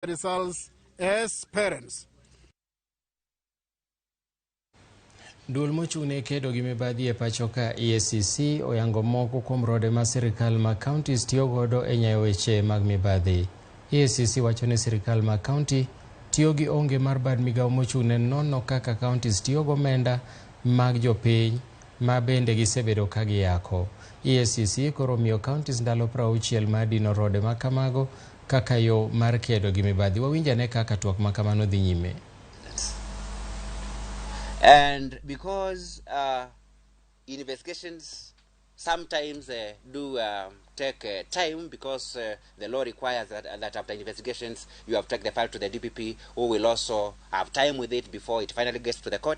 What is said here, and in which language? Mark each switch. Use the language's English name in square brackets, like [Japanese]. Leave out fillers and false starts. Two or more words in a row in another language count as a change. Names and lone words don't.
[English] results as parents. [Luo (Kenya and Tanzania)] Duol mochung'ne kedo gi mibadhi e pacho ka EACC oyango moko kuom rode ma sirikal ma kaontis tiyo godo e nyayo weche mag mibadhi. EACC wacho ni sirikal ma kaunti tiyo gi onge mar bad migawo mochung'ne nono kaka kaontis tiyo go omenda mag jopiny ma bende gisebedo ka giyako. EACC koro miyo kaontis ndalo 60 mar dino rode ma kamago kaka yo mar kedo gi mibadhi. Wawinjane kaka twak ma kamano dhi nyime. [English] And because investigations sometimes do take time, because the law requires that after investigations you have to take the file to the DPP, who will also have time with it before it finally gets to the court.